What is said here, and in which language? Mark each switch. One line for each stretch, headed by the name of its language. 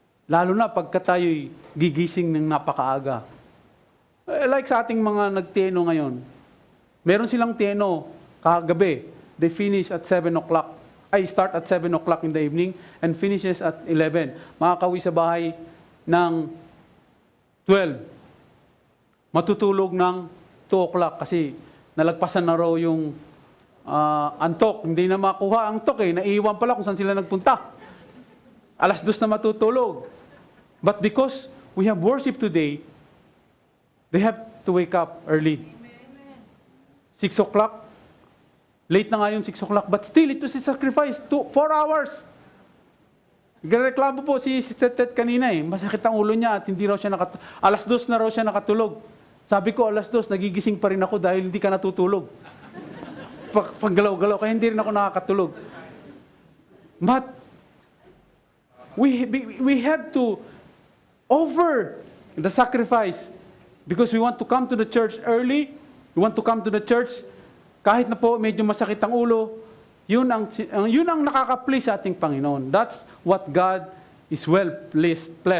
Filipino: Lalo na pagka tayo'y gigising ng napakaaga. Like sa ating mga nagteno ngayon, meron silang teno kagabi.
English: They finish at 7 o'clock. Start at 7 o'clock in the evening and finishes at 11.
Filipino: Makakauwi sa bahay ng 12. Matutulog ng 2 o'clock kasi nalagpasan na raw yung antok. Hindi na makuha ang antok Naiiwan pala kung saan sila nagpunta. 2:00 na matutulog.
English: But because we have worship today, they have to wake up early. 6 o'clock. Late
Filipino: na nga yung
English: 6 o'clock. But still, it was a sacrifice. 4 hours.
Filipino: Nagreklamo po si Ted kanina Masakit ang ulo niya at hindi raw siya 2:00 na raw siya nakatulog. Sabi ko, 2:00, nagigising pa rin ako dahil hindi ka natutulog. Paggalaw-galaw, kaya hindi rin ako nakakatulog.
English: But, we had to offer the sacrifice because we want to come to the church early. We want to come to the church
Filipino: kahit na po medyo masakit ang ulo. Yun ang nakaka-please sa ating Panginoon.
English: That's what God is well pleased.